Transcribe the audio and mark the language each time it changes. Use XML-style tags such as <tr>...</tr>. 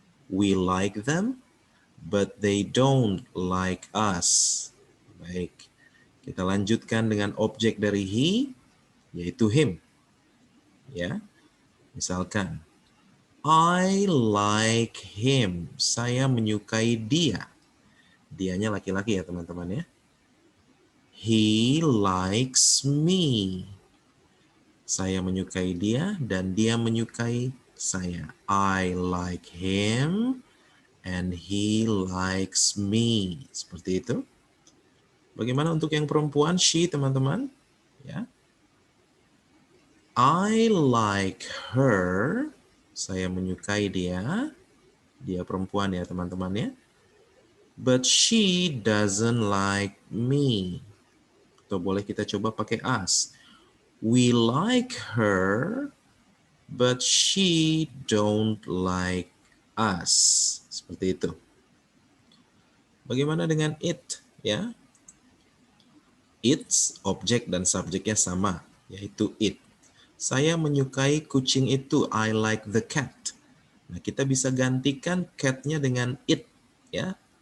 <en>We like them, but they don't like us.</en> <id>Baik. Kita lanjutkan dengan objek dari he, yaitu him. Ya, misalkan,</id> <en>I like him.</en> <id>Saya menyukai dia. Dianya laki-laki ya teman-teman ya.</id> <en>He likes me.</en> <id>Saya menyukai dia dan dia menyukai saya.</id> <en>I like him and he likes me.</en> <id>Seperti itu. Bagaimana untuk yang perempuan, she teman-teman? Ya.</id> <en>I like her.</en> <id>Saya menyukai dia. Dia perempuan ya teman-teman ya.</id> <en>But she doesn't like me.</en> <id>Atau boleh kita coba pakai us.</id> <en>We like her, but she don't like us.</en> <id>Seperti itu. Bagaimana dengan it? Ya. It's, objek dan subjeknya sama, yaitu it. Saya menyukai kucing itu.</id> <en>I like the cat.</en> <id>Nah, kita bisa gantikan cat-nya dengan it, ya.</id>